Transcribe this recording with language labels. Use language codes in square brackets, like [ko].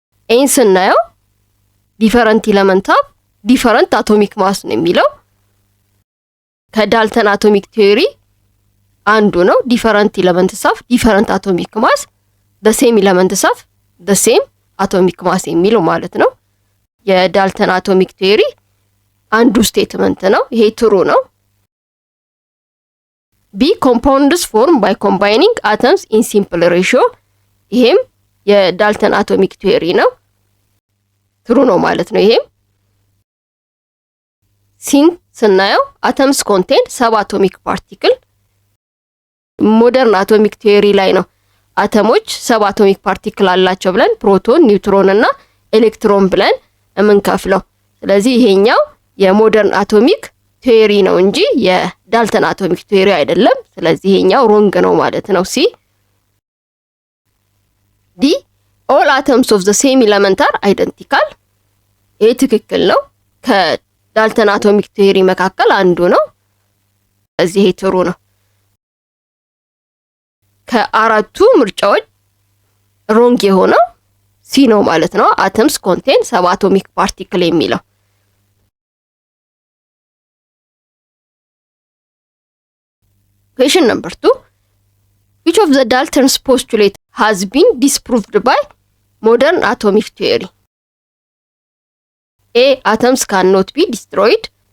[am] ኤን ስናየው ዲፈረንት ኤሌመንት ሃቭ ዲፈረንት አቶሚክ ማስ ነው የሚለው ከዳልተን አቶሚክ ቲዮሪ አንዱ ነው። ዲፈረንት ኤሌመንትስ ሃቭ ዲፈረንት አቶሚክ ማስ፣ [en] the same elements have the same atomic mass [am] የሚለው ማለት ነው። የዳልተን አቶሚክ ቲዮሪ አንዱ ስቴትመንት ነው። ይሄ ትሩ ነው። B. [en] Compounds form by combining atoms in simple ratio. [am] ይሄም የዳልተን አቶሚክ ቲዮሪ ነው። ትሩ ነው ማለት ነው። ይሄም ሲን ስናየው [en] atoms contain subatomic particle [am] ሞደርን አቶሚክ ቲዮሪ ላይ ነው አተሞች ሰብአቶሚክ ፓርቲክል አላቸው ብለን ፕሮቶን፣ ኒውትሮን እና ኤሌክትሮን ብለን የምንከፍለው። ስለዚህ ይሄኛው የሞደርን አቶሚክ ቲዮሪ ነው እንጂ የዳልተን አቶሚክ ቲዮሪ አይደለም። ስለዚህ ይሄኛው ሮንግ ነው ማለት ነው። ሲ ዲ [en] all atoms of the same element are identical። [am] ይሄ ትክክል ነው። ከዳልተን አቶሚክ ቲዮሪ መካከል አንዱ ነው። ስለዚህ ይሄ ትሩ ነው። ከአራቱ ምርጫዎች ሮንግ የሆነው ሲ ነው ማለት ነው። [en] atoms contain subatomic particle [am] የሚለው። [en] Question number 2. Which of the Dalton's postulate has been disproved by modern atomic theory? A. Atoms cannot be destroyed.